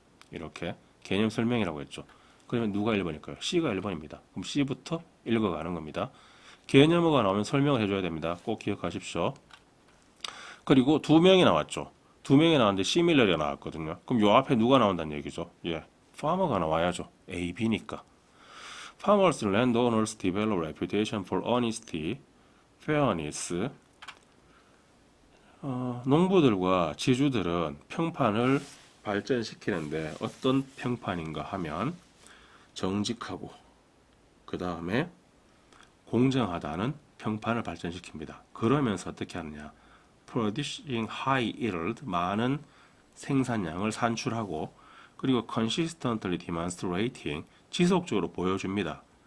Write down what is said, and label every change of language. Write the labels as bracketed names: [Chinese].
[Korean] 이렇게 개념 설명이라고 했죠. 그러면 누가 1번일까요? C가 1번입니다. 그럼 C부터 읽어가는 겁니다. 개념어가 나오면 설명을 해줘야 됩니다. 꼭 기억하십시오. 그리고 두 명이 나왔죠. 두 명이 나왔는데 similarly가 나왔거든요. 그럼 요 앞에 누가 나온다는 얘기죠? 예, farmer가 나와야죠. A, B니까. [English] Farmers, landowners develop reputation for honesty, fairness. [Korean] 농부들과 지주들은 평판을 발전시키는데 어떤 평판인가 하면 정직하고 그 다음에 공정하다는 평판을 발전시킵니다. 그러면서 어떻게 하느냐? [English] Producing high yield, [Korean] 많은 생산량을 산출하고 그리고 [English] consistently demonstrating, [Korean] 지속적으로 보여줍니다.